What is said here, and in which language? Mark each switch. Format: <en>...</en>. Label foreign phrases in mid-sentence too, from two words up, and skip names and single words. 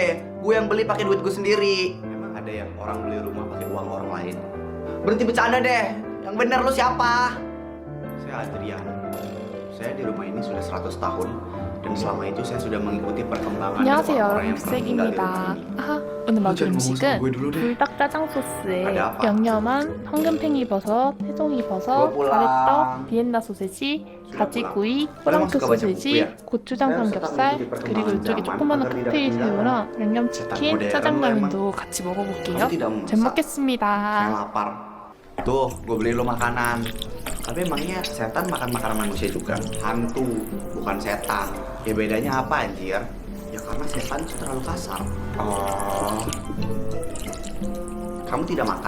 <id>Gue yang beli pakai duit gue sendiri. Emang ada yang orang beli rumah pakai uang orang lain? Berhenti bercanda deh. Yang bener lo siapa? Saya Adrian. Saya di rumah ini sudah 100 tahun. Dan selama itu saya sudah mengikuti perkembangan</id> <ko>안녕하세요,</ko> <id>orang-orang yang pernah tinggal di</id> <ko>록색입니다.</ko> <id>rumah ini.</id> <ko>아하, 오늘 먹을</ko> <id>jangan ngomong sama gue dulu</id> <ko>음식은</ko> <id>deh.</id> <ko>불닭 짜장 소스에</ko> <id>ada apa?</id> <ko>양념한 황금팽이 버섯, 새송이 버섯,</ko> <id>gua pulang.</id> <ko>가래떡, 비엔나 소세지, 가지구이,</ko> <id>Padahal</id> <ko>프랑크</ko> <id>masuk ke baca buku</id> <ko>소세지,</ko> <id>ya?</id> <ko>고추장</ko> <id>Saya harus tetap</id> <ko>삼겹살,</ko> <id>mengikuti</id> <ko>그리고</ko> <id>perkembangan</id> <ko>이쪽에</ko> <id>zaman</id> <ko>조그마한</ko> <id>agar tidak</id> <ko>칵테일</ko> <id>ketinggalan.</id> <ko>새우랑</ko> <id>Cetak</id> <ko>양념치킨,</ko> <id>modern</id> <ko>짜장라면도 같이 먹어볼게요.</ko> <id>Kamu tidak</id> <ko>잘</ko> <id>memasak.</id> <ko>먹겠습니다.</ko> <id>Saya lapar. Tuh, gue beli lo makanan. Tapi emangnya setan makan makanan manusia juga? Hantu, bukan setan. Ya bedanya apa anjir? Ya karena setan itu terlalu kasar. Oh. Kamu tidak makan?</id>